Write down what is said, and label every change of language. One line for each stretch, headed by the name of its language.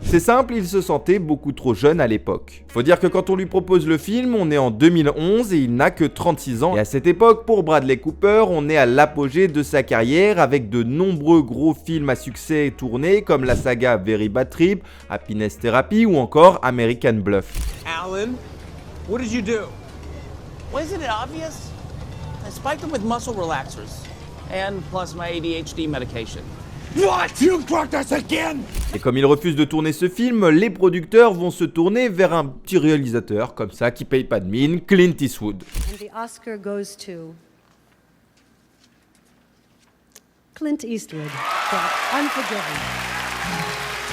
French: C'est simple, il se sentait beaucoup trop jeune à l'époque. Faut dire que quand on lui propose le film, on est en 2011 et il n'a que 36 ans. Et à cette époque, pour Bradley Cooper, on est à l'apogée de sa carrière avec de nombreux gros films à succès tournés comme la saga Very Bad Trip, Happiness Therapy ou encore American Bluff.
English: Alan, what did you do? Wasn't it obvious? I spiked them with muscle relaxers. And plus my ADHD medication. What? You drugged us again?
French: Et comme il refuse de tourner ce film, les producteurs vont se tourner vers un petit réalisateur comme ça qui paye pas de mine, Clint Eastwood.
English: And the Oscar goes to Clint Eastwood for Unforgiven.